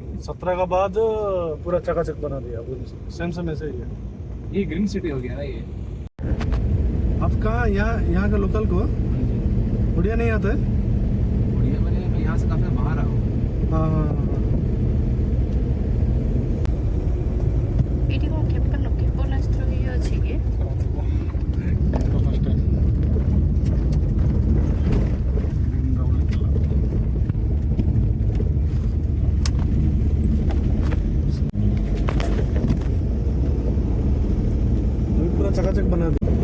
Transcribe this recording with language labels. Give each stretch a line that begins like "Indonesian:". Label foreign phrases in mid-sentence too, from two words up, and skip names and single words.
Hindi: 17 का बाद पूरा चकाचक बना दिया। सेम ऐसे ही है। ये ग्रीन सिटी हो गया ना ये। आप कहाँ यहाँ का लोकल को उड़िया नहीं आता है? बढ़िया, मैं यहाँ से काफी बाहर आया हूँ। हाँ हाँ हाँ।
Odia: ଏଇଠି କ'ଣ କ୍ଷେପଣାସ୍ତ୍ର ଇଏ ଅଛି କି?
Hindi: पूरा चकाचक बना दिया।